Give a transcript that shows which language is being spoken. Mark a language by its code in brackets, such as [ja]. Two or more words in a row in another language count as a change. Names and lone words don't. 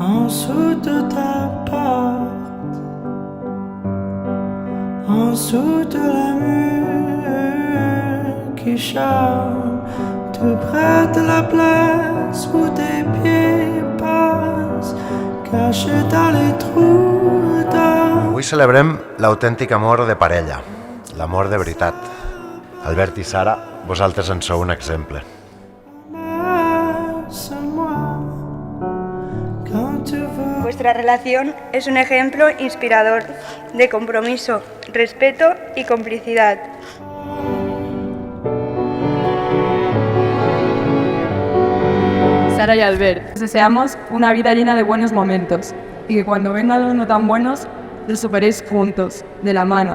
[fr] dessous de ta porte, en dessous de la mur qui chante, tout près de la place où tes pieds passent, cachés dans les trous d'or. [ca] Avui celebrem l'autèntic amor de parella, l'amor de veritat. Albert i Sara, vosaltres en sou un exemple. [es] Vuestra relación es un ejemplo inspirador de compromiso, respeto y complicidad. Sara y Albert, os deseamos una vida llena de buenos momentos y que cuando vengan los no tan buenos, los superéis juntos, de la mano.